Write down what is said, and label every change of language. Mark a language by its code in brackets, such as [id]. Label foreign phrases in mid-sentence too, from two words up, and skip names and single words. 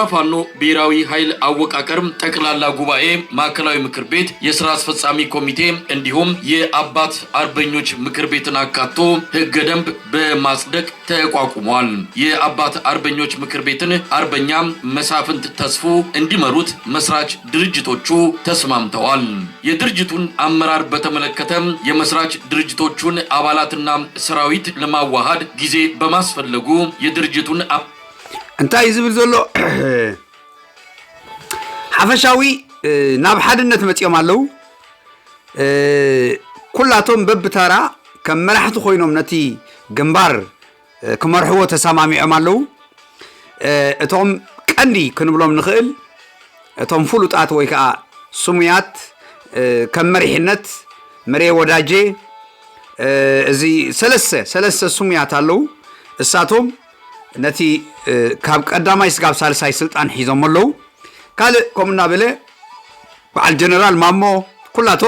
[am] ፋኖ ብሔራዊ ኃይል አወቃቀር ጠቅላላ ጉባኤ፣ ማዕከላዊ ምክር ቤት፣ የስራ አስፈጻሚ ኮሚቴ እንዲሁም የአባት አርበኞች ምክር ቤትን አካቶ ህገ ደንብ በማጽደቅ ተቋቁሟል። የአባት አርበኞች ምክር ቤትን አርበኛ መሳፍንት ተስፉ እንዲመሩት መስራች ድርጅቶቹ ተስማምተዋል። የድርጅቱን አመራር በተመለከተ የመስራች ድርጅቶቹን አባላትና ሰራዊት ለማዋሃድ ጊዜ በማስፈለጉ የድርጅቱን [ti] እንታይ ዝብል ዘሎ ሓፈሻዊ ናብ ሓድነት መጽኦም አለው ኩላቶም በብታራ ከም መራሕቲ ኮይኖም ነቲ ግንባር ክመርሕዎ ተሰማሚዖም አለው። እቶም ቀንዲ ክንብሎም ንኽእል እቶም ፍሉጣት ወይ ከዓ ስሙያት ከም መሪሕነት መሬ ወዳጄ እዚ ሰለስተ ስሙያት አለው። እሳቶም ነቲ ካብ ቀዳማይ ስጋብ ሳልሳይ ስልጣን ሒዞም አለው። ካልእ ከምኡ እናበለ በዓል ጀነራል ማሞ ኩላቶም